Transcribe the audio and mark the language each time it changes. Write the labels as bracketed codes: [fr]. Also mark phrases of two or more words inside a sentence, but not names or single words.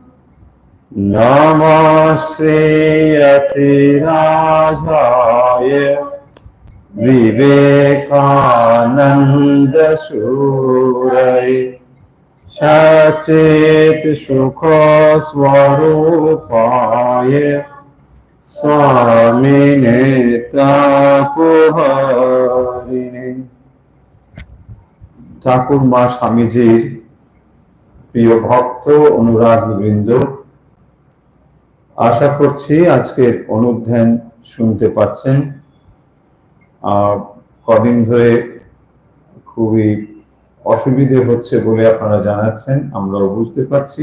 [sa] नमस्ते यतिराजाय विवेकानंद सूरये सचेत सुख स्वरूपाय स्वामिने तापहारिणे। [bn] ঠাকুর মা স্বামীজির প্রিয় ভক্ত অনুরাগীবৃন্দ, আশা করছি আজকের অনুধ্যান শুনতে পাচ্ছেন। কদিন ধরে খুবই অসুবিধে হচ্ছে বলে আপনারা জানাচ্ছেন, আমরাও বুঝতে পারছি।